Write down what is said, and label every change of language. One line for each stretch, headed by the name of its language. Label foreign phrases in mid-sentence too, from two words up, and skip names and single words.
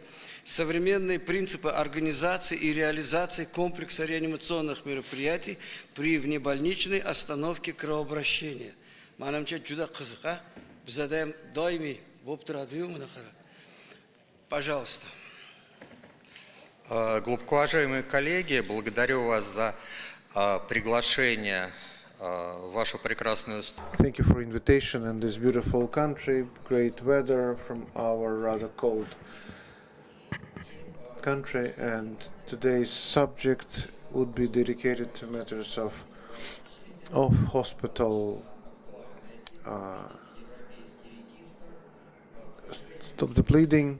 Russian: Современные принципы организации и реализации комплекса реанимационных мероприятий при внебольничной остановке кровообращения.
Uzbek: Манамча juda qiziq, а? Bizada ham doimiy bo'lib turadi-yu bunaqa.
Russian: Пожалуйста. Глубоко уважаемые коллеги, благодарю вас за приглашение в вашу прекрасную страну.
English: Thank you for invitation in this beautiful country, great weather from our rather cold country, and today's subject would be dedicated to matters of hospital stop the bleeding.